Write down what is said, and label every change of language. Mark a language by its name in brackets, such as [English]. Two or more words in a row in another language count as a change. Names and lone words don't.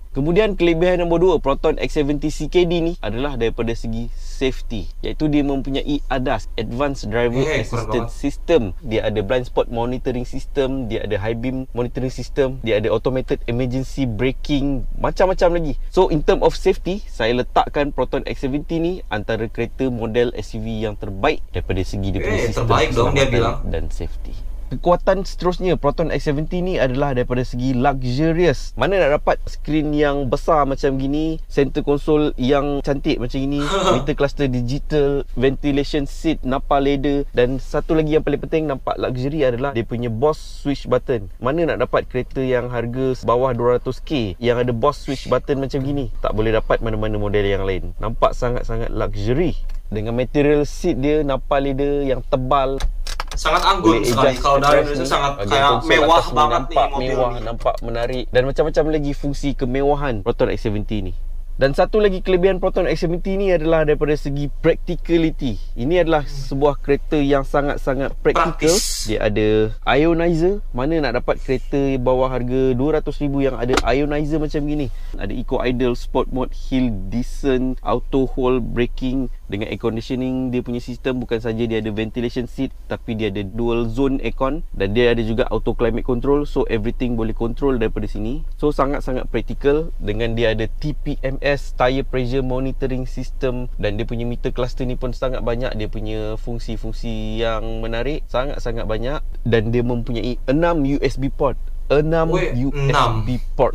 [Malay] Kemudian kelebihan nombor 2 Proton X70 CKD ni adalah daripada segi safety, iaitu dia mempunyai ADAS, [English] Advanced Driver Assistance System. [Malay] Dia ada [English] blind spot monitoring system, [Malay] dia ada [English] high beam monitoring system, [Malay] dia ada [English] automated emergency braking, [Malay] macam-macam lagi. [English] So in term of safety, [Malay] saya letakkan Proton X70 ni antara kereta model SUV yang terbaik daripada segi dia punya sistem [Indonesian] terbaik dong dia bilang, [Malay] dan safety. Kekuatan seterusnya Proton X70 ni adalah daripada segi luxurious. Mana nak dapat skrin yang besar macam gini, [English] center console [Malay] yang cantik macam ini, [English] meter cluster [Malay] digital, [English] ventilation seat Napa leather, [Malay] dan satu lagi yang paling penting nampak luxury adalah dia punya [English] Boss switch button. [Malay] Mana nak dapat kereta yang harga bawah 200k yang ada [English] Boss switch button [Malay] macam gini? Tak boleh dapat mana-mana model yang lain. Nampak sangat-sangat luxury. Dengan material seat dia [English] Napa leather [Malay] yang tebal, sangat anggun sekali. [Indonesian] Kalau dari Indonesia sangat kayak mewah banget nih mobil mewah, ini. [Malay] Nampak menarik, dan macam-macam lagi fungsi kemewahan Proton X70 ni. Dan satu lagi kelebihan Proton X70 ni adalah daripada segi practicality. Ini adalah sebuah kereta yang sangat-sangat practical. Dia ada ionizer. Mana nak dapat kereta bawah harga 200,000 yang ada ionizer macam gini. Ada [English] Eco Idle, Sport Mode, Hill Descent, Auto Hold Braking [Malay] dengan [English] air conditioning. [Malay] Dia punya sistem bukan saja dia ada [English] ventilation seat, [Malay] tapi dia ada [English] dual zone aircon, [Malay] dan dia ada juga [English] auto climate control. So everything [Malay] boleh control daripada sini. So sangat-sangat practical. Dengan dia ada TPMS, [English] tire pressure monitoring system, [Malay] dan dia punya [English] meter cluster [Malay] ni pun sangat banyak. Dia punya fungsi-fungsi yang menarik sangat-sangat banyak, dan dia mempunyai 6 [English] USB port. 6 USB port.